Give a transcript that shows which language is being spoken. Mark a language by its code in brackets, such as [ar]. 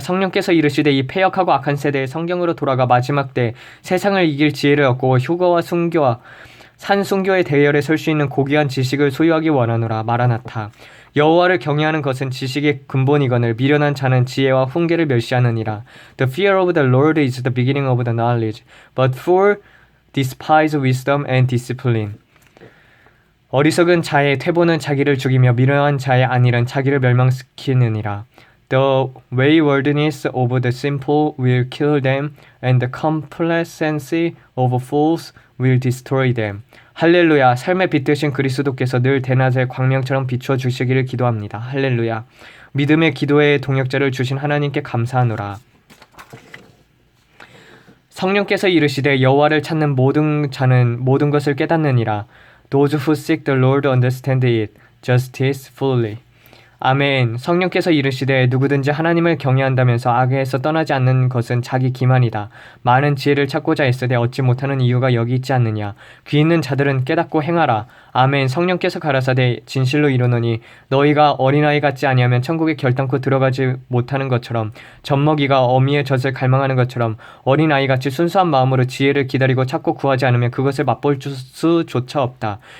[ko] 성령께서 이르시되 이 패역하고 악한 세대의 성경으로 돌아가 마지막 때 세상을 이길 지혜를 얻고 휴거와 순교와 산순교의 대열에 설 수 있는 고귀한 지식을 소유하기 원하노라. 마라나타. 여호와를 경외하는 것은 지식의 근본이거늘 미련한 자는 지혜와 훈계를 멸시하느니라. [en] The fear of the Lord is the beginning of the knowledge, but fool despise wisdom and discipline. [ko] 어리석은 자의 퇴보는 자기를 죽이며 미련한 자의 안일은 자기를 멸망시키느니라. [en] The waywardness of the simple will kill them, and the complacency of fools will destroy them. [ko] 할렐루야. 삶의 빛 되신 그리스도께서 늘 대낮의 광명처럼 비추어 주시기를 기도합니다. 할렐루야. 믿음의 기도의 동역자를 주신 하나님께 감사하노라. 성령께서 이르시되 여호와를 찾는 모든 자는 모든 것을 깨닫느니라. [en] Those who seek the Lord understand it, justice fully. [ko] 아멘. 성령께서 이르시되 누구든지 하나님을 경외한다면서 악에서 떠나지 않는 것은 자기 기만이다. 많은 지혜를 찾고자 애쓰되 얻지 못하는 이유가 여기 있지 않느냐. 귀 있는 자들은 깨닫고 행하라. 아멘. 성령께서 가라사대 진실로 이르노니 너희가 어린아이 같지 아니하면 천국에 결단코 들어가지 못하는 것처럼 젖먹이가 어미의 젖을 갈망하는 것처럼 어린아이같이 순수한 마음으로 지혜를 기다리고 찾고 구하지 않으면 그것을 맛볼 수조차 없다.